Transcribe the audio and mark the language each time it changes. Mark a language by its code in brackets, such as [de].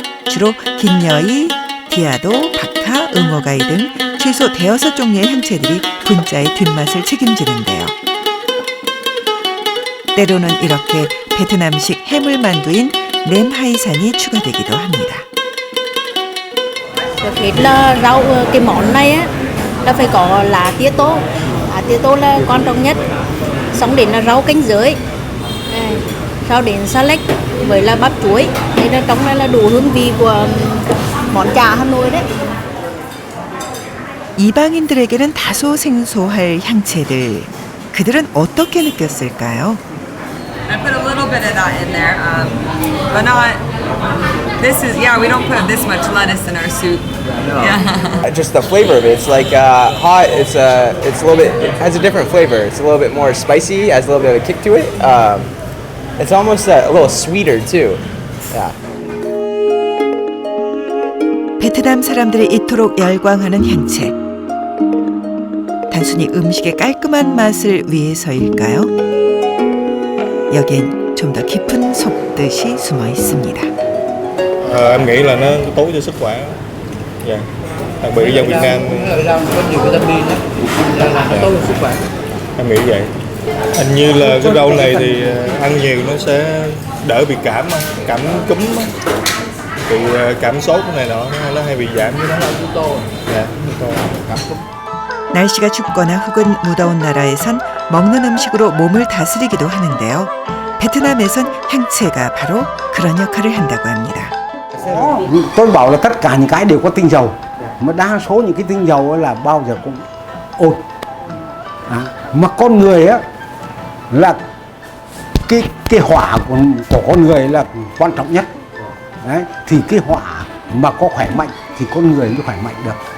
[ko] 주로 긴여이, 디아도, 박하, 응어가이 등 최소 대여섯 종류의 향채들이 분짜의 뒷맛을 책임지는데요. 때로는 이렇게 베트남식 해물만두인 nem hải 산이 추가되기도 합니다. [vi] Trước hết là rau cái món này á là phải có lá tía tô. Lá tía tô là quan trọng nhất. Xong đến là rau canh dưới. Sau đến xà lách với là bắp chuối. Đây là trong này là đủ hương vị của món chả Hà Nội đấy. [ko] 이방인들에게는 다소 생소할 향채들. 그들은 어떻게 느꼈을까요? [en] I put a little bit of that in there, but not. This is we don't put this much lettuce in our soup. Yeah. Just the flavor of it. It's like hot. It's a little bit. It has a different flavor. It's a little bit more spicy. Has a little bit of a kick to it. It's almost a little sweeter too. Yeah. [ko] 베트남 사람들이 이토록 열광하는 향채. 단순히 음식의 깔끔한 맛을 위해서일까요? 여긴 좀 더 깊은 속뜻이 숨어 있습니다. [vi] Em nghĩ là nó tốt cho sức khỏe. Dạ. Đặc biệt dân Việt Nam có nhiều vitamin đó, nó tốt cho sức khỏe. em nghĩ vậy. Hình như là cái rau này thì ăn nhiều nó sẽ đỡ bị cảm cúm, bị cảm sốt này nọ nó hay bị giảm cái đó. Dạ, cảm cúm. [ko] 날씨가 춥거나 혹은 무더운 나라에선 먹는 음식으로 몸을 다스리기도 하는데요. 베트남에선 향채가 바로 그런 역할을 한다고 합니다. [vi] Tôi bảo là tất cả những cái đều có tinh dầu, mà đa số những cái tinh dầu ấy là bao giờ cũng ổn. Mà con người á là cái hỏa của con người là quan trọng nhất. Đấy, thì cái hỏa mà có khỏe mạnh thì con người mới khỏe mạnh được.